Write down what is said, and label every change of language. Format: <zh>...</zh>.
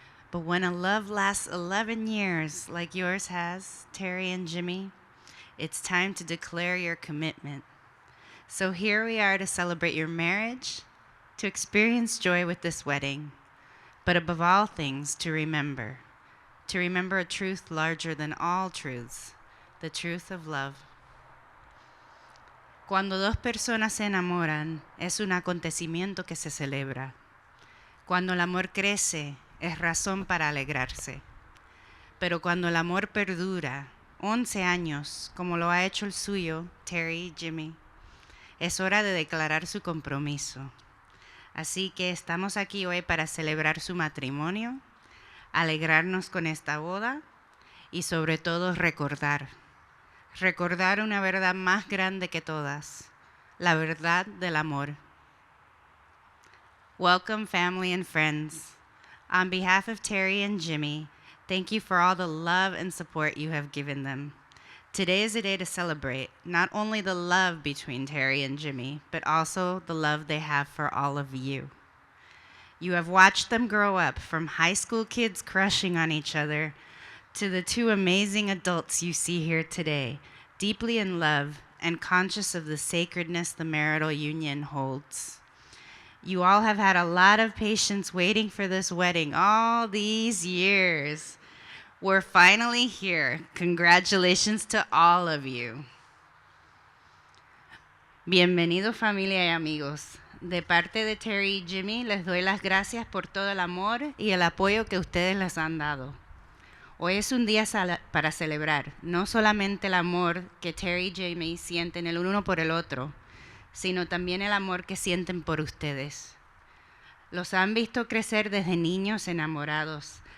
<en>But when a love lasts 11 years, like yours has, Terry and Jimmy, it's time to declare your commitment. So here we are to celebrate your marriage, to experience joy with this wedding, but above all things, to remember a truth larger than all truths, the truth of love.</en> <es>Cuando dos personas se enamoran, es un acontecimiento que se celebra. Cuando el amor crece, es razón para alegrarse. Pero cuando el amor perdura, 11 años, como lo ha hecho el suyo, Terry y Jimmy, es hora de declarar su compromiso. Así que estamos aquí hoy para celebrar su matrimonio, alegrarnos con esta boda y sobre todo recordar una verdad más grande que todas, la verdad del amor.</es> <en>Welcome, family and friends. On behalf of Terry and Jimmy, thank you for all the love and support you have given them. Today is a day to celebrate not only the love between Terry and Jimmy, but also the love they have for all of you. You have watched them grow up from high school kids crushing on each other to the two amazing adults you see here today, deeply in love and conscious of the sacredness the marital union holds. You all have had a lot of patience waiting for this wedding all these years. We're finally here. Congratulations to all of you.</en> <es>Bienvenidos, familia y amigos. De parte de Terry y Jimmy, les doy las gracias por todo el amor y el apoyo que ustedes les han dado. Hoy es un día para celebrar no solamente el amor que Terry y Jimmy sienten el uno por el otro, sino también el amor que sienten por ustedes. Los han visto crecer desde niños enamorados</es>